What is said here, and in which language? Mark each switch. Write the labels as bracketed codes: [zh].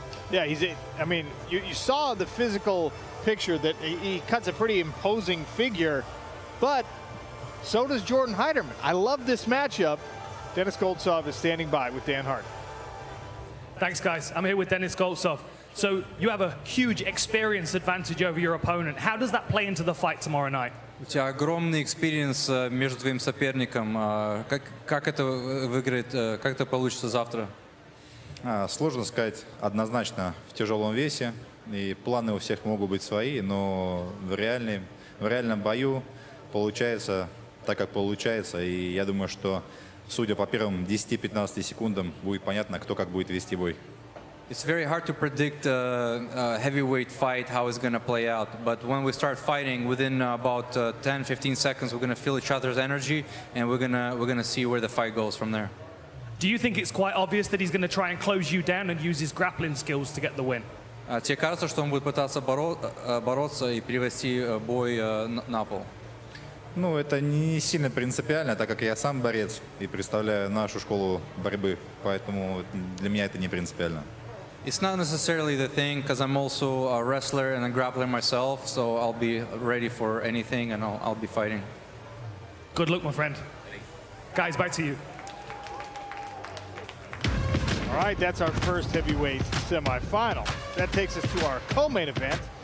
[en] Yeah, I mean, you saw the physical picture that he cuts a pretty imposing figure, but so does Jordan Heiderman. I love this matchup. Dennis Goltsov is standing by with Dan Hart. Thanks, guys. I'm here with Dennis Goltsov. So you have a huge experience advantage over your opponent. How does that play into the fight tomorrow night? [ru] У тебя огромный экспириенс между твоим соперником. Как это выиграет, как это получится завтра? Сложно сказать однозначно в тяжелом весе. И планы у всех могут быть свои, но в реальном бою получается так, как получается. И я думаю, что, судя по первым 10-15 секундам, будет понятно, кто как будет вести бой. [en] It's very hard to predict a heavyweight fight, how it's going to play out. But when we start fighting, within about 10-15 seconds, we're going to feel each other's energy, and we're gonna see where the fight goes from there. Do you think it's quite obvious that he's going to try and close you down and use his grappling skills to get the win? [ru] Тебе кажется, что он будет пытаться бороться и перевести бой на пол? Ну, это не сильно принципиально, так как я сам борец и представляю нашу школу борьбы, поэтому для меня это не принципиально. [en] It's not necessarily the thing because I'm also a wrestler and a grappler myself, so I'll be ready for anything and I'll be fighting. Good luck, my friend. Guys, back to you. All right, that's our first heavyweight semifinal. That takes us to our co-main event.